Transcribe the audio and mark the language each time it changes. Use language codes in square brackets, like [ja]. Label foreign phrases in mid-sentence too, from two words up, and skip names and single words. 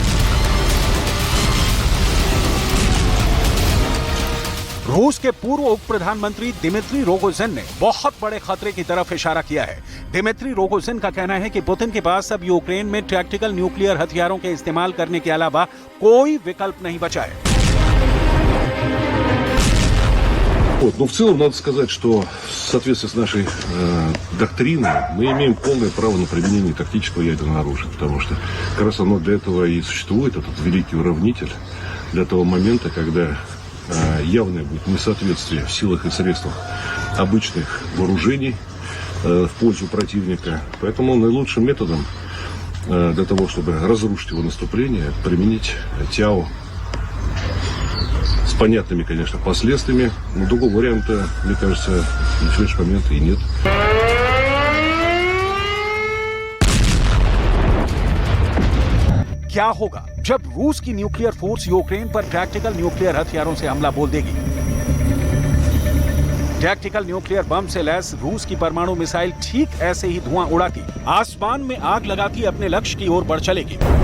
[hi] रूस के पूर्व उप प्रधानमंत्री दिमित्री रोगोजिन ने बहुत बड़े खतरे की तरफ इशारा किया है। दिमित्री रोगोजिन का कहना है कि पुतिन के पास अब यूक्रेन में [en] tactical nuclear [hi] हथियारों के इस्तेमाल करने के अलावा कोई विकल्प नहीं बचा है। [ru] Но в целом надо сказать, что в соответствии с нашей доктриной мы имеем полное право на применение тактического ядерного оружия, потому что как раз оно для этого и существует, этот великий уравнитель, для того момента, когда явное будет несоответствие в силах и средствах обычных вооружений в пользу противника. Поэтому наилучшим методом для того, чтобы разрушить его наступление, применить ТЯО с понятными, конечно, последствиями. Но другого варианта, мне кажется, на сегодняшний момент и нет. [hi] क्या होगा जब रूस की [en] nuclear force [hi] यूक्रेन पर [en] tactical nuclear [hi] हथियारों से हमला बोल देगी? [en] tactical nuclear [hi] बम से लैस रूस की परमाणु मिसाइल ठीक ऐसे ही धुआं उड़ाती, आसमान में आग लगाती अपने लक्ष्य की ओर बढ़ चलेगी।